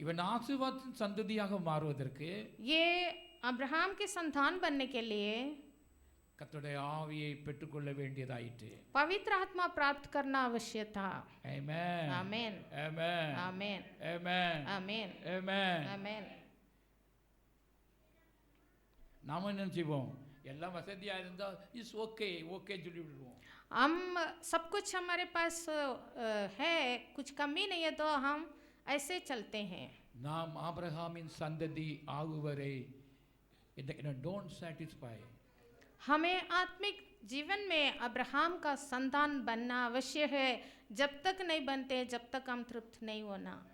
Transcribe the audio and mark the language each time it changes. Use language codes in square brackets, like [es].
[ta] இவன் ஆசீர்வாதத்தின் சந்ததியாக மாறுவதற்கு [hi] ये अब्राहम की संतान बनने के लिए [ta] கர்த்தருடைய ஆவியை பெற்றுக்கொள்ள வேண்டியதாயிற்று. [hi] पवित्र आत्मा प्राप्त करना आवश्यक था. [ta] ஆமென். [hi] आमीन. [ta] ஆமென். [hi] आमीन. [ta] ஆமென். [hi] आमीन. [ta] ஆமென். [hi] आमीन. [ta] நாம என்ன செய்வோம்? எல்லாம் வசதியா இருந்தா [en] is okay okay [ta] சொல்லி விடுவோம். [hi] हम सब कुछ हमारे पास है, कुछ कमी नहीं है तो हम ऐसे चलते हैं. [ta] நாம் ஆபிரகாமின் சந்ததி ஆகுவரை [en] Don't satisfy. [hi] हमें आत्मिक जीवन में अब्राहम का संतान बनना अवश्य है. जब तक नहीं बनते, जब तक हम तृप्त नहीं होना.